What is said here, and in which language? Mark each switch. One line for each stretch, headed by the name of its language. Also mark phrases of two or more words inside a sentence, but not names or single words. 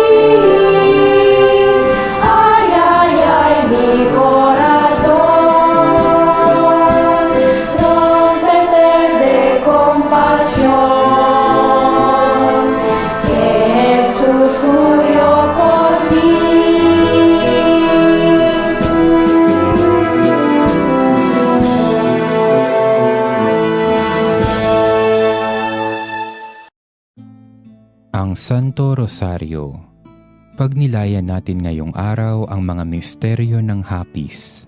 Spanish: Ay, mi corazón, rómpete de compasión, que Jesús murió por mí.
Filipino: Ang Santo Rosario. Pagnilayan natin ngayong araw ang mga misteryo ng hapis.